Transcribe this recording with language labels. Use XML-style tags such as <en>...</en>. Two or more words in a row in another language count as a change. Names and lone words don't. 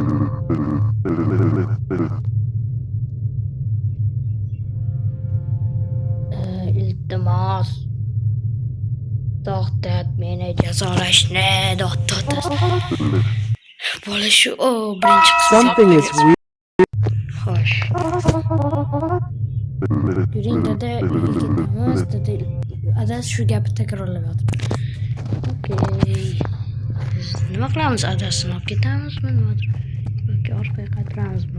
<uz>Iltimos. To'xtat meni jazolashni, to'xtat. Bola shu birinchi qism.</uz> <en>Something is weird.</en> <uz>Xo'sh. Yuring dada, uyga ketamiz, dada. Adasi shu gapni takrorlayapti. Okay. Biz nima qilamiz? Adasini olib ketamizmi, nimadir? Yoki orqaga qaytaramizmi?</uz>